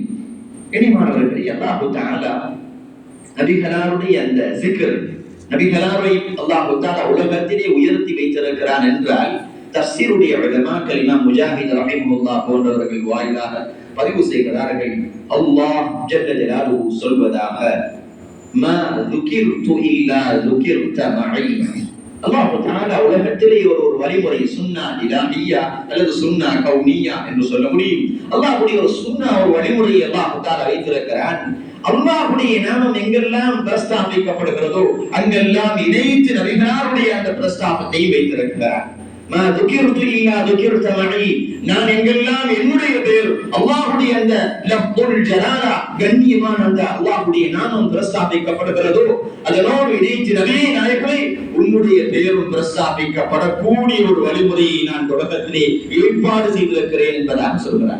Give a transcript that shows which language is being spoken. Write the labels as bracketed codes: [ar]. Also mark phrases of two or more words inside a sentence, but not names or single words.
[ta] கனிமானவர்களே அல்லாஹ் தஆலா நபிகளாருடைய அந்த zikr நபிகளாரை அல்லாஹ் தஆலா உலகத்திலே உயர்த்தி வைத்திருக்கிறான் என்றால் தஃசீருடைய உலமாக்கள் இமாம் முஜாஹித் ரஹிமஹுல்லாஹ் போன்றவர்கள் வாயிலாக பதிவு செய்கிறார்கள். அல்லாஹ் [ar] جل جلاله [ta] சொல்வதாக [ar] ما ذكرت الا ذكرت معي. [ta] அல்லாஹ் தஆலா உலகத்திலே ஒரு வழிமுறை [ar] سنة إلهية [ta] அல்லது [ar] سنة كونية [ta] என்று சொல்ல முடியும். அல்லாஹ்வுடைய ஒரு சுன்னா ஒரு வழிமுறையை அல்லாஹ் தஆலா வைத்திருக்கிறான். அல்லாஹ்வுடைய நாமம் எங்கெல்லாம் பிரஸ்தாபிக்கப்படுகிறதோ அங்கெல்லாம் இணைத்து நபிகளாருடைய அந்த பிரஸ்தாபத்தை வைத்திருக்கிறார். [ar] ما ذكرت الا ذكرت معي. [ta] நான் எங்கெல்லாம் என்னுடைய பெயர் அல்லாஹ்வுடைய அந்த [ar] لفظ الجلالة [ta] கண்ணியமான அந்த அல்லாஹ்வுடைய நாமம் பிரஸ்தாபிக்கப்படுகிறதோ அதனோடு இணைத்து நபியே நாயகமே உன்னுடைய பெயரும் பிரஸ்தாபிக்கப்படக்கூடிய ஒரு வழிமுறையை நான் தொடக்கத்திலே ஏற்பாடு செய்திருக்கிறேன் என்பதாக சொல்கிறார்.